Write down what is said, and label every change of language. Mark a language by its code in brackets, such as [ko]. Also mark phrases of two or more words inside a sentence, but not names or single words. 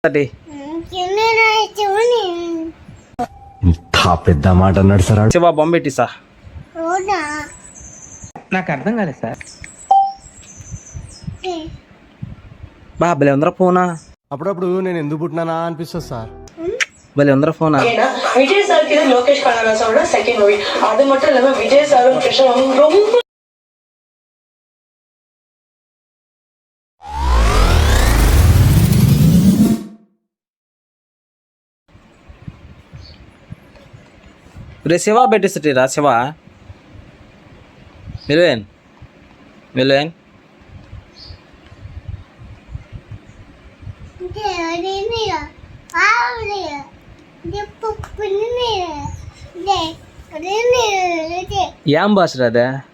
[te] పెద్ద మాట అన్నాడు సార్. శివ బొమ్మ పెట్టి సార్. నాకు అర్థం కాలేదు సార్. భలే ఉందరా ఫోనా. అప్పుడప్పుడు నేను ఎందుకు పుట్టినానా అనిపిస్తుంది సార్. భలే ఉందరా ఫోనా. [ta] விஜய் சாருக்கு இது லோகேஷ் கனகராஜோட செகண்ட் மூவி. அது மட்டும் இல்லாம விஜய் சாரும் கிருஷ்ணனும் ரொம்ப [te] రే శివ పెట్టిస్తరా శివ. మిలియన్ ఏం భాష రాదా?